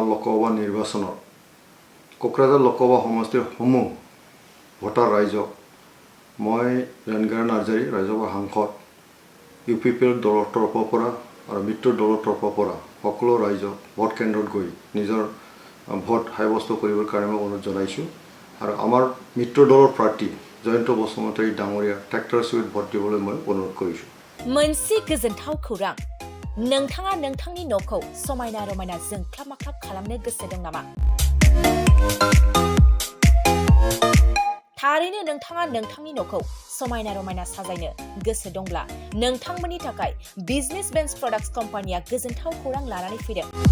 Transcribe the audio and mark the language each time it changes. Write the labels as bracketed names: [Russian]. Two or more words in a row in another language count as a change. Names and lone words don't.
[Assamese] লোকসভা নিৰ্বাচনত কোকৰাঝাৰ লোকসভা সমষ্টিৰ সমূহ ভোটাৰ ৰাইজক মই ৰেণগাৰা নাৰ্জাৰী ৰাজ্যসভা সাংসদ UPPL দলৰ তৰফৰ পৰা আৰু মিত্ৰ দলৰ তৰফৰ পৰা সকলো ৰাইজক ভোট কেন্দ্ৰত গৈ নিজৰ ভোট সাব্যস্ত কৰিবৰ কাৰণে মই অনুৰোধ জনাইছোঁ আৰু আমাৰ মিত্ৰ দলৰ প্ৰাৰ্থী জয়ন্ত বসুমতাৰী ডাঙৰীয়া ট্ৰেক্টৰ চুইট ভোট দিবলৈ মই অনুৰোধ কৰিছোঁ [Bodo] मोनसे गोजोनथाव खौरां नोंथाङा नोंथांनि न'खौ समायना रमायना जोंख्लाब माख्लाब खालामनो गोसो दं नामा? थारैनो नोंथाङा नोंथांनि न'खौ समायना रमायना साजायनो गोसो दंब्ला नोंथांमोननि थाखाय बिजनेस बेन्स प्रडाक्ट्स कम्पानिया गोजोनथाव खौरां लानानै फैदों।